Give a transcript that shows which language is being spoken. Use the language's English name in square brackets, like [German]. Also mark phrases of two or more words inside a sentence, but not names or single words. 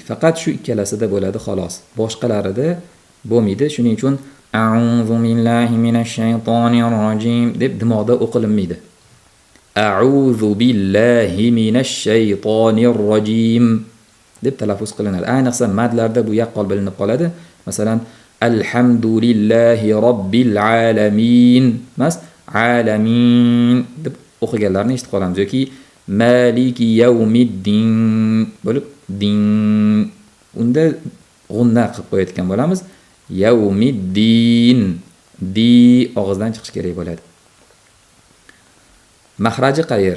[Uzbek] Faqat shu ikkalasida bo'ladi xolos. Boshqalarida bo'lmaydi. Shuning uchun [Arabic] أعوذ بالله من الشيطان الرجيم [Uzbek] deb dimoqda o'qilinmaydi. [Arabic] أعوذ بالله من الشيطان الرجيم [Uzbek] deb talaffuz qilinadi. Ayniqsa madlarda bu yaqqol bilinib qoladi. Masalan, [Arabic] الحمد لله رب العالمين. [Uzbek] Mas alamin deb o'qiganlarni eshitib qolamiz yoki [Arabic] مالك يوم الدين [Uzbek] bo'lib din unda g'unna qilib qo'yayotgan bo'lamiz. Yawmiddin di og'izdan chiqish kerak bo'ladi. Mahraji qayer?